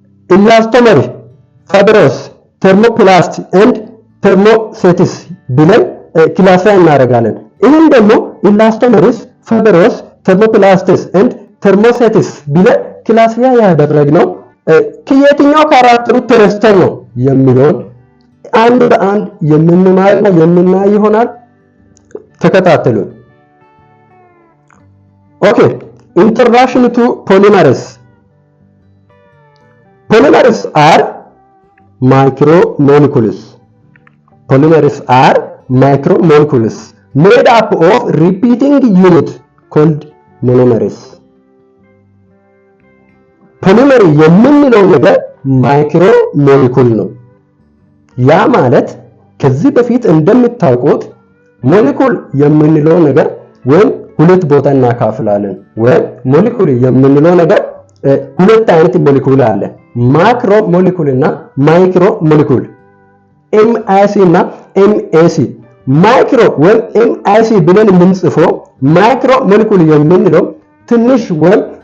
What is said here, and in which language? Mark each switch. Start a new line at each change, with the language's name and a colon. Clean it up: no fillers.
Amharic: ኢላስቶመር ፋይብሮስ ተርሞፕላስት ኤንድ ተርሞሴቲስ ብለን ክላሲፋይ እናደርጋለን። ይህን ደግሞ ኢላስቶመርስ ፋይብሮስ ተርሞፕላስትስ ኤንድ ተርሞሴቲስ ብለን ክላሲፋይ ያደረግነው ከየትኛው ካራክተሩ ተነስተን ነው የሚለውን አንድ በአንድ የምናይ ይሆናል። ተከታተሉ። ኦኬ
English: Introduction to polymers. Polymers are micromolecules. Polymers are micromolecules made up of repeating units called monomers.
Amharic: ፖሊመር የምንለው ነገር ማይክሮ ሞለኪውል ነው። ያ ማለት ከዚህ በፊት እንደምታውቁት ሞለኪውል የምንለው ነገር ወይም ሁለት ቦታ እናካፍላለን። ወይም ሞለኪውል የምንለው ነገር ሁለት አይነት ሞለኪውል አለ። ማክሮ ሞለኪውል እና ማይክሮ ሞለኪውል ኤምአይሲ እና ኤምኤሲ። ማይክሮ ወይም ኤምአይሲ ብለን የምንጽፈው ማይክሮ ሞለኪውል የምንለው ትንሽ ወይም